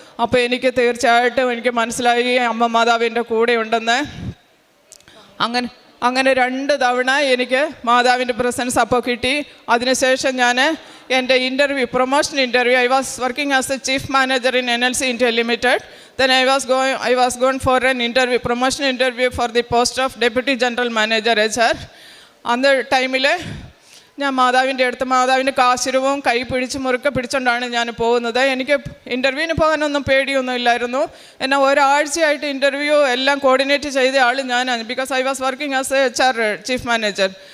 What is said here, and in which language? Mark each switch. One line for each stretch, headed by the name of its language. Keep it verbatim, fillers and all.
Malayalam: അപ്പോൾ എനിക്ക് തീർച്ചയായിട്ടും എനിക്ക് മനസ്സിലായി അമ്മ മാതാവിൻ്റെ കൂടെ ഉണ്ടെന്ന്. അങ്ങനെ അങ്ങനെ രണ്ട് തവണ എനിക്ക് മാതാവിൻ്റെ പ്രസൻസ് അപ്പോൾ കിട്ടി. അതിനുശേഷം ഞാൻ എൻ്റെ
English: Interview, promotion interview, I was working as a chief manager in N L C India limited. Then I was going, I was going for an interview, promotion interview for the post of Deputy General Manager H R. On the time,
Malayalam: ഞാൻ മാതാവിൻ്റെ അടുത്ത് മാതാവിൻ്റെ കാശുരവും കൈ പിടിച്ച് മുറുക്കെ പിടിച്ചുകൊണ്ടാണ് ഞാൻ പോകുന്നത്. എനിക്ക് ഇൻ്റർവ്യൂവിന് പോകാനൊന്നും പേടിയൊന്നും ഇല്ലായിരുന്നു. എന്നാൽ ഒരാഴ്ചയായിട്ട് ഇൻ്റർവ്യൂ എല്ലാം കോർഡിനേറ്റ് ചെയ്ത ആൾ ഞാനാണ്,
English: Because I was working as a H R chief manager.